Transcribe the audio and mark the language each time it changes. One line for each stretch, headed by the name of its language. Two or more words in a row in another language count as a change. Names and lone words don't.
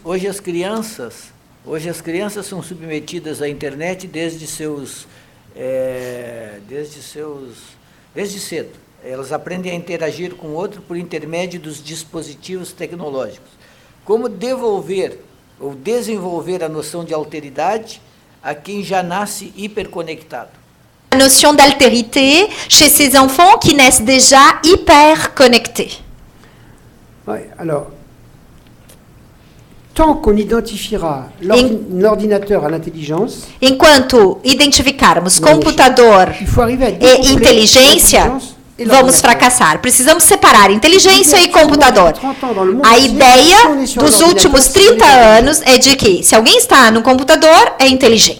Portuguese: Hoje as crianças são submetidas à internet desde cedo. Elas aprendem a interagir com o outro por intermédio dos dispositivos tecnológicos. Como devolver ou desenvolver a noção de alteridade a quem já nasce hiperconectado?
French: A notion d'altérité chez ces enfants qui naissent déjà hyper-connectés. Oui, alors, tant qu'on identifiera l'ordinateur à l'intelligence,
Portuguese: enquanto identificarmos computador e inteligência, vamos fracassar. Precisamos separar inteligência e computador. A ideia dos últimos 30 anos é de que se alguém está no computador, é inteligente.